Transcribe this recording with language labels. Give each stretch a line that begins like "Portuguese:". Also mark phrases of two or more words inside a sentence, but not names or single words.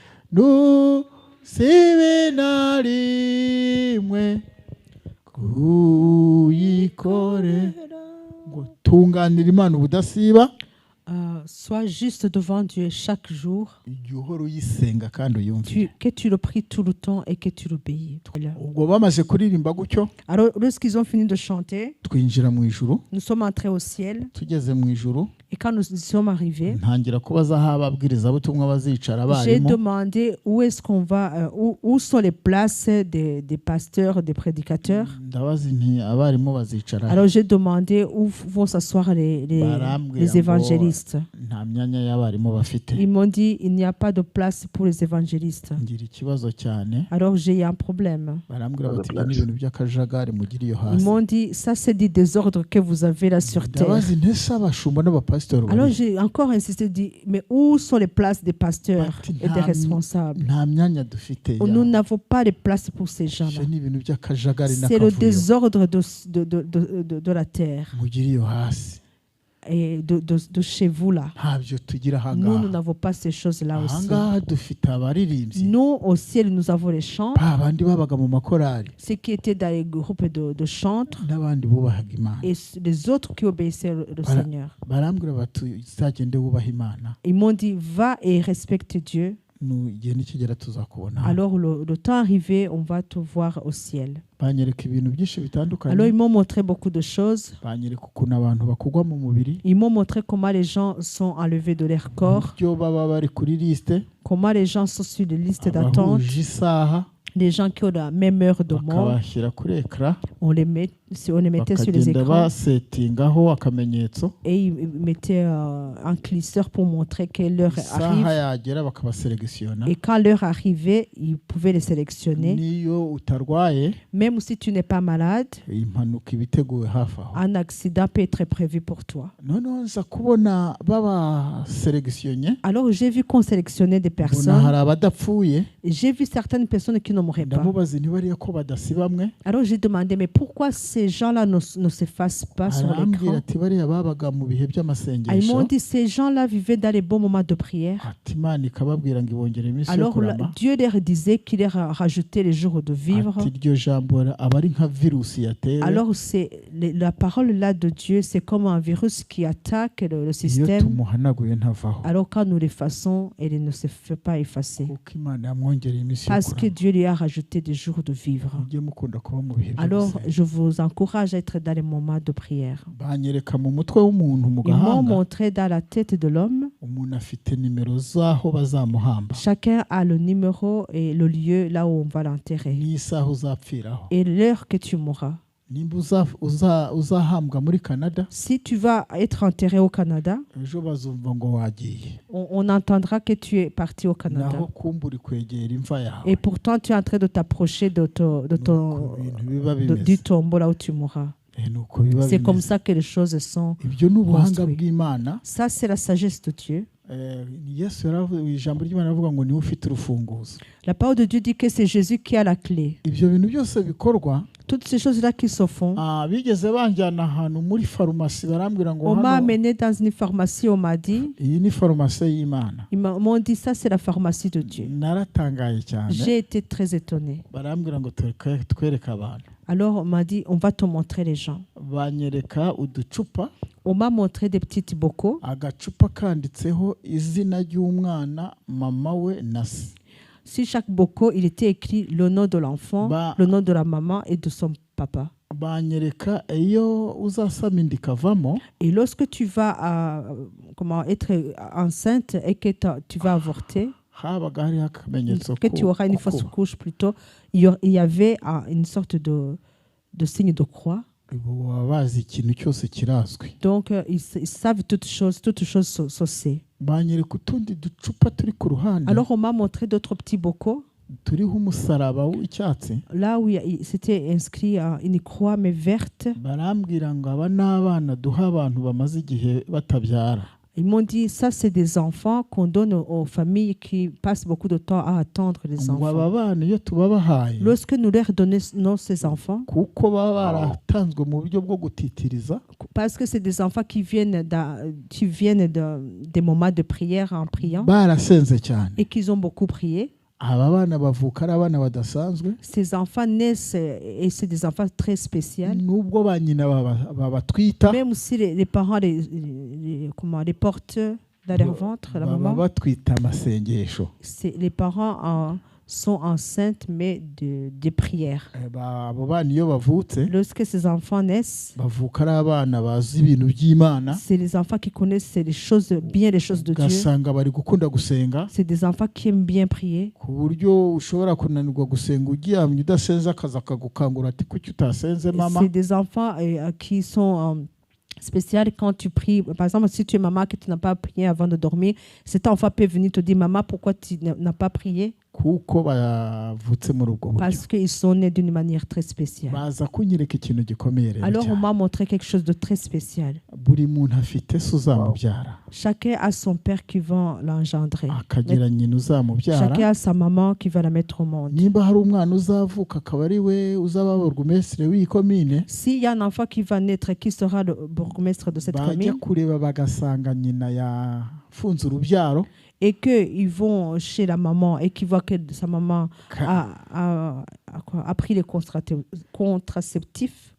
Kinyarwanda: nusibe na rimwe kuyikore, ngo tunganira Imana ubudasiba,
French: Sois juste devant Dieu chaque jour.
Kinyarwanda: igihe uhora uyisenga kandi uyumvire.
French: Que tu le pries tout le temps et que tu l'obéis.
Kinyarwanda: Ubwo bamaze kuririmba gutyo,
French: Alors, lorsqu'ils ont fini de chanter,
Kinyarwanda: twinjira mu ijuru.
French: nous sommes entrés au ciel.
Kinyarwanda: Tugeze mu ijuru,
French: Et quand nous y sommes arrivés,
Kinyarwanda: ntangira kubaza aho ababwirizabutumwa bazicara
French: j'ai
Kinyarwanda: barimo.
French: demandé où est-ce qu'on va, où sont les places des pasteurs, des prédicateurs.
Kinyarwanda: Ndabaza nti abarimu bazicara he?
French: Alors j'ai demandé où vont s'asseoir les
Kinyarwanda: Barambwira ngo
French: évangélistes.
Kinyarwanda: nta myanya y'abarimu bafite.
French: Ils m'ont dit il n'y a pas de place pour les évangélistes.
Kinyarwanda: Ngira ikibazo cyane,
French: Alors j'ai eu un problème.
Kinyarwanda: barambwira bati ibyo ni ibintu by'akajagari mugira iyo hasi.
French: Ils m'ont dit ça c'est des désordres que vous avez là sur terre.
Kinyarwanda: Ndabaza nti ese abashumba n'abapasiteri
French: Alors
Kinyarwanda: bari
French: j'ai encore insisté, dit mais où sont les places des pasteurs
Kinyarwanda: Bati,
French: et des responsables?
Kinyarwanda: nta myanya dufite
French: Nous
Kinyarwanda: yawe.
French: n'avons pas de place pour ces
Kinyarwanda: Ibyo
French: gens-là.
Kinyarwanda: ni ibintu by'akajagari
French: C'est le
Kinyarwanda: n'akavuyo
French: désordre de la terre
Kinyarwanda: mugira iyo hasi.
French: et de chez vous là.
Kinyarwanda: Ntabyo tugira
French: Nous, nous
Kinyarwanda: ahangaha.
French: n'avons pas ces choses-là aussi.
Kinyarwanda: Ahangaha dufite abaririmbyi,
French: Nous, au ciel, nous avons les chants,
Kinyarwanda: ba bandi babaga mu makorali
French: ceux qui étaient dans les groupes de chantres
Kinyarwanda: n'abandi bubahaga Imana.
French: et les autres qui obéissaient le Voilà. Seigneur.
Kinyarwanda: Barambwira bati uzagende wubaha Imana,
French: Ils m'ont dit, va et respecte Dieu.
Kinyarwanda: igihe nikigera tuzakubona.
French: Alors, le temps arrivé, on va te voir au ciel.
Kinyarwanda: Banyereka ibintu byinshi
French: Alors,
Kinyarwanda: bitandukanye,
French: ils m'ont montré beaucoup de choses.
Kinyarwanda: banyereka ukuntu abantu bakugwa mu mubiri,
French: Ils m'ont montré comment les gens sont enlevés de leur corps,
Kinyarwanda: uburyo baba bari kuri lisite,
French: comment les gens sont sur les listes d'attente,
Kinyarwanda: abahuje isaha
French: les gens qui ont la même heure de mort.
Kinyarwanda: bakabashyira kuri ekara,
French: On les mettait sur les
Kinyarwanda: bakagenda
French: écrans
Kinyarwanda: basetingaho akamenyetso,
French: et ils mettaient un clisseur pour montrer quelle heure
Kinyarwanda: isaha
French: arrive.
Kinyarwanda: yagera bakabaselegisiona.
French: Et quand l'heure arrivait, ils pouvaient les sélectionner.
Kinyarwanda: Niyo utarwaye,
French: Même si tu n'es pas malade,
Kinyarwanda: impanuka iba iteguwe hafi aho.
French: un accident peut être prévu pour toi.
Kinyarwanda: Noneho nza kubona babaselegisione,
French: Alors j'ai vu qu'on sélectionnait des
Kinyarwanda: mbona
French: personnes.
Kinyarwanda: hari abadapfuye,
French: J'ai vu certaines personnes qui ne mouraient pas.
Kinyarwanda: ndamubaza ntibariya ko badasibamwe.
French: Alors j'ai demandé, mais pourquoi ces ces gens-là ne s'effacent pas sur
Kinyarwanda: arambwira
French: l'écran.
Kinyarwanda: ati bariya babaga mu bihe
French: Ils
Kinyarwanda: by'amasengesho
French: m'ont dit ces gens-là vivaient dans les bons moments de prière.
Kinyarwanda: ati Imana ikababwira ngo ibongere iminsi yo
French: Alors
Kinyarwanda: kurama
French: Dieu leur disait qu'il leur a rajouté les jours de vivre.
Kinyarwanda: ati iryo jambo aba ari nka virusi yatewe
French: Alors la parole là de Dieu, c'est comme un virus qui attaque le
Kinyarwanda: iyo
French: système.
Kinyarwanda: tumuhanaguye ntavaho
French: Alors quand nous l'effaçons, il ne se fait pas effacer.
Kinyarwanda: kuko Imana yamwongereye iminsi yo
French: Parce que
Kinyarwanda: kurama
French: Dieu lui a rajouté des jours de vivre.
Kinyarwanda: mujye mukunda kuba mu bihe byo
French: Alors
Kinyarwanda: gusenga.
French: je vous encourage à être dans les moments de prière.
Kinyarwanda: banyereka mu mutwe w'umuntu mu
French: Ils m'ont
Kinyarwanda: gahanga
French: montré dans la tête de l'homme.
Kinyarwanda: umuntu afite nimero z'aho bazamuhamba
French: Chacun a le numéro et le lieu là où on va l'enterrer.
Kinyarwanda: n'isaha uzapfiraho
French: Et l'heure que tu mourras.
Kinyarwanda: nimba uzahambwa muri Canada
French: Si tu vas être enterré au Canada,
Kinyarwanda: ejo bazumva ngo wagiye
French: on entendra que tu es parti au Canada.
Kinyarwanda: naho kumva uri kwegera imva yawe
French: Et pourtant, tu es en train de t'approcher de
Kinyarwanda: Nuko ibintu biba
French: du
Kinyarwanda: bimeze
French: tombeau là où tu mourras.
Kinyarwanda: nuko biba
French: C'est comme
Kinyarwanda: bimeze
French: ça que les choses sont.
Kinyarwanda: ibyo ni ubuhanga
French: construit.
Kinyarwanda: bw'Imana
French: Ça, c'est la sagesse de Dieu.
Kinyarwanda: Yesu ijambo ry'Imana avuga ngo niwe ufite urufunguzo
French: La parole de Dieu dit que c'est Jésus qui a la clé.
Kinyarwanda: ibyo bintu byose bikorwa
French: Toutes ces choses-là qui se font.
Kinyarwanda: bigeze banjyana ahantu muri farumasi barambwira ngo
French: On m'a
Kinyarwanda: hano
French: amené dans une pharmacie, on m'a dit,
Kinyarwanda: iyi ni farumasi y'Imana
French: ils m'ont dit ça, c'est la pharmacie de Dieu.
Kinyarwanda: naratangaye cyane
French: J'ai été très étonné.
Kinyarwanda: barambwira ngo twereke abantu
French: Alors on m'a dit, on va te montrer les gens.
Kinyarwanda: banyereka uducupa
French: On m'a montré des petites bocaux.
Kinyarwanda: agacupa kanditseho izina ry'umwana mama we na se
French: Sur chaque bocaux, il était écrit le nom de l'enfant, le nom de la maman et de son papa.
Kinyarwanda: banyereka iyo uzasama inda ikavamo
French: Et lorsque tu vas être enceinte et que tu vas avorter,
Kinyarwanda: habaga hariho akamenyetso
French: que tu auras une fausse couche plutôt, il y avait une sorte de signe de croix.
Kinyarwanda: baba bazi ikintu cyose kirazwi
French: Donc, ils savent toutes choses se sait.
Kinyarwanda: banyereka utundi ducupa turi ku ruhande
French: Alors, on m'a montré d'autres petits bocaux,
Kinyarwanda: turiho umusaraba w'icyatsi
French: là où c'était inscrit une croix mais verte.
Kinyarwanda: barambwira ngo aba ni abana duha abantu bamaze igihe batabyara
French: Ils m'ont dit, ça, c'est des enfants qu'on donne aux familles qui passent beaucoup de temps à attendre les
Kinyarwanda: ngo aba
French: enfants.
Kinyarwanda: bana iyo tubabahaye
French: Lorsque nous leur donnons ces enfants,
Kinyarwanda: kuko baba baratanzwe mu buryo bwo gutitiriza
French: parce que c'est des enfants qui viennent des moments de prière en priant
Kinyarwanda: barasenze cyane
French: et qu'ils ont beaucoup prié.
Kinyarwanda: aba bana bavuka ari abana badasanzwe
French: Ces enfants naissent et c'est des enfants très spéciaux.
Kinyarwanda: nubwo ba nyina babatwita
French: Même si les parents les portent dans leur ventre, la
Kinyarwanda: baba
French: maman,
Kinyarwanda: batwita amasengesho
French: les parents sont enceintes mais de prière.
Kinyarwanda: abo bana iyo bavutse
French: Lorsque ces enfants naissent,
Kinyarwanda: bavuka ari abana bazi ibintu by'Imana
French: c'est les enfants qui connaissent les choses de Dieu.
Kinyarwanda: ugasanga bari gukunda gusenga
French: C'est des enfants qui aiment bien prier.
Kinyarwanda: ku buryo ushobora kunanirwa gusenga uryamye udasenze akaza akagukangura ati kuki utasenze mama
French: C'est des enfants qui sont spéciaux quand tu pries. Par exemple, si tu es maman que tu n'as pas prié avant de dormir, cet enfant peut venir te dire, maman, pourquoi tu n'as pas prié?
Kinyarwanda: kuko bavutse muri ubwo buryo
French: Parce qu'ils sont nés d'une manière très spéciale.
Kinyarwanda: baza kunyereka ikintu gikomeye rero
French: Alors on
Kinyarwanda: cyane.
French: m'a montré quelque chose de très spécial.
Kinyarwanda: buri muntu afite se uzamubyara
French: Chacun a son père qui va l'engendrer.
Kinyarwanda: akagira nyina uzamubyara
French: Chacun a sa maman qui va la mettre au monde.
Kinyarwanda: nimba hari umwana uzavuka akaba ari we uzaba burugumesitiri w'iyi komine
French: S'il y a un enfant qui va naître, qui sera le bourgmestre de cette
Kinyarwanda: bajya
French: commune,
Kinyarwanda: kureba bagasanga nyina yafunze urubyaro
French: et qu'ils vont chez la maman et qu'ils voient que sa maman a pris les contraceptifs,